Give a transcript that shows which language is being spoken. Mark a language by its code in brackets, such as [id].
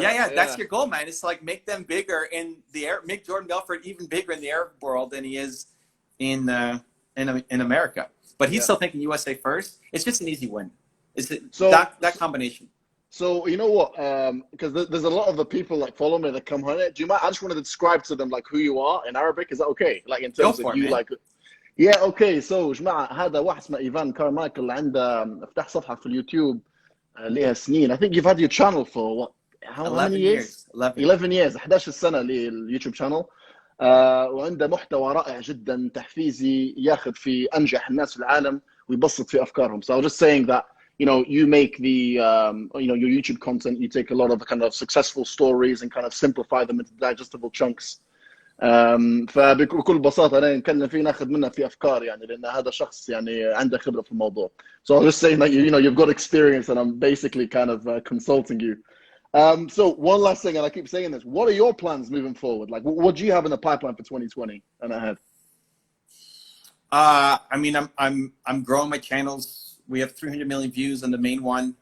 [en] Yeah, that's your goal, man. It's like make them bigger in the air, make Jordan Belfort even bigger in the Arab world than he is in America. But he's still thinking USA first. It's just an easy win. It's that combination. So you know what? Because there's a lot of the people like follow me that come on it. Do you mind? I just want to describe to them like who you are in Arabic. Is that okay? Like in terms of you, like. Yeah, okay. [ar] So جماعة هذا واحد اسمه إيفان كارمايكل عنده فتح صفحة في اليوتيوب لها سنين. [en] I think you've had your channel for what? How many years? 11 years. [ar] 11 سنة لليوتيوب channel. وعنده محتوى رائع جدا تحفيزي ياخذ في أنجح الناس في العالم ويبسط في أفكارهم. [en] So I was just saying that, you know, you make the, you know, your YouTube content, you take a lot of the kind of successful stories and kind of simplify them into digestible chunks. [ar] فبكل بساطة أنا نتكلم فيه ناخذ منه في أفكار يعني لأن هذا شخص يعني عنده خبرة في الموضوع. [en] So I was just saying that, you know, you've got experience and I'm basically kind of consulting you. So one last thing, and I keep saying this, what are your plans moving forward? Like, what do you have in the pipeline for 2020 and ahead? I mean, I'm growing my channels. We have 300 million views on the main one.